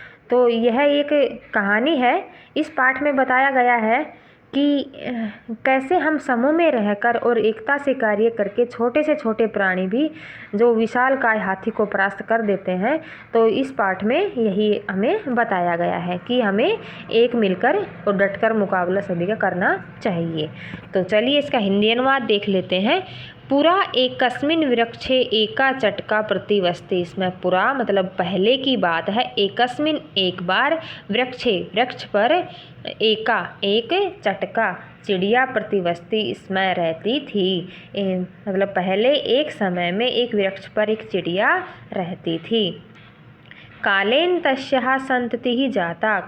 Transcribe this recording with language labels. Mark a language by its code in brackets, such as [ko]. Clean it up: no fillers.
[hi] तो यह एक कहानी है। इस पाठ में बताया गया है कि कैसे हम समूह में रहकर और एकता से कार्य करके छोटे से छोटे प्राणी भी जो विशालकाय हाथी को परास्त कर देते हैं। तो इस पाठ में यही हमें बताया गया है कि हमें एक मिलकर और डटकर मुकाबला सभी का करना चाहिए। तो चलिए इसका हिंदी अनुवाद देख लेते हैं। [sa] पुरा एकस्मिन् वृक्षे एका चटका प्रतिवस्ति। [hi] इसमें पुरा मतलब पहले की बात है, एकस्मिन् एक बार, वृक्षे वृक्ष पर, एका एक, चटका चिड़िया प्रतिवस्ति इसमें रहती थी। मतलब पहले एक समय में एक वृक्ष पर एक चिड़िया रहती थी। [sa] कालेन तस्याः संततिः जाता।